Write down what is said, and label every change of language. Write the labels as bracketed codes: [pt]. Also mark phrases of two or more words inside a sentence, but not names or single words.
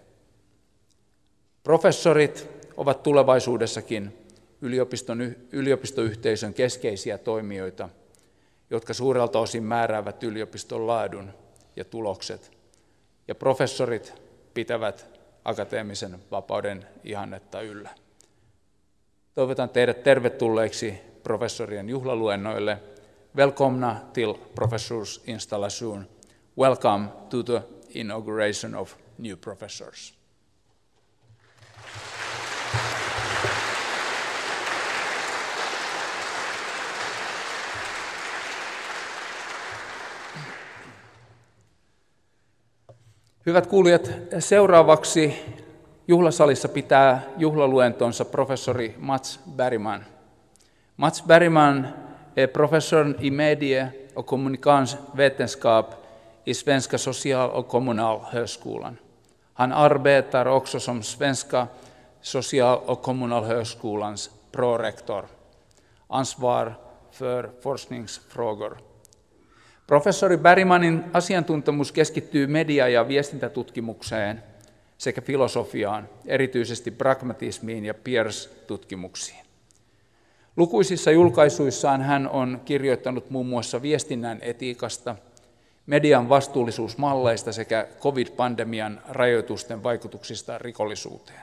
[fi] Professorit ovat tulevaisuudessakin yliopistoyhteisön keskeisiä toimijoita, jotka suurelta osin määräävät yliopiston laadun ja tulokset, ja professorit pitävät akateemisen vapauden ihannetta yllä. Toivotan teidät tervetulleeksi professorien juhlaluennoille. [sv] Välkomna till professorsinstallation. [en] Welcome to the inauguration of new professors. [fi] Hyvät kuulijat, seuraavaksi juhlasalissa pitää juhlaluentonsa professori Mats Bergman. [sv] Mats Bergman är professor i medie- och kommunikationsvetenskap i Svenska social- och kommunalhögskolan. Han arbetar också som Svenska social- och kommunalhögskolans prorektor, ansvar för forskningsfrågor. [fi] Professori Bergmanin asiantuntemus keskittyy media- ja viestintätutkimukseen sekä filosofiaan, erityisesti pragmatismiin ja Peirce-tutkimuksiin. Lukuisissa julkaisuissaan hän on kirjoittanut muun muassa viestinnän etiikasta, median vastuullisuusmalleista sekä COVID-pandemian rajoitusten vaikutuksista rikollisuuteen.